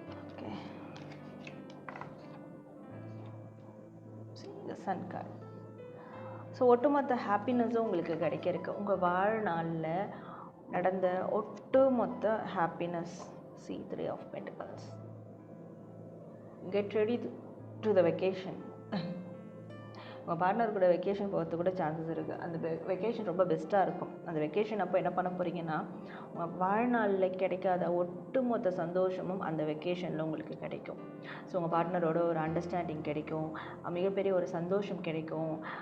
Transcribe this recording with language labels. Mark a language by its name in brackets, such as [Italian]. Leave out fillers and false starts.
[English] Okay, see the sun card. [Tamil] So ஒட்டுமொத்த ஹாப்பினஸும் உங்களுக்கு கிடைக்கிறதுக்கு உங்கள் வாழ்நாளில் நடந்த ஒட்டுமொத்த happiness. [English] see 3 of Pentacles. Get ready to the vacation. [Tamil] உங்கள் பார்ட்னர் கூட வெக்கேஷன் போகிறது கூட சான்சஸ் இருக்குது. அந்த வெக்கேஷன் ரொம்ப பெஸ்ட்டாக இருக்கும். அந்த வெக்கேஷன் அப்போ என்ன பண்ண போகிறீங்கன்னா உங்கள் வாழ்நாளில் கிடைக்காத ஒட்டுமொத்த சந்தோஷமும் அந்த வெக்கேஷனில் உங்களுக்கு கிடைக்கும். ஸோ உங்கள் பார்ட்னரோட ஒரு அண்டர்ஸ்டாண்டிங் கிடைக்கும், மிகப்பெரிய ஒரு சந்தோஷம் கிடைக்கும்.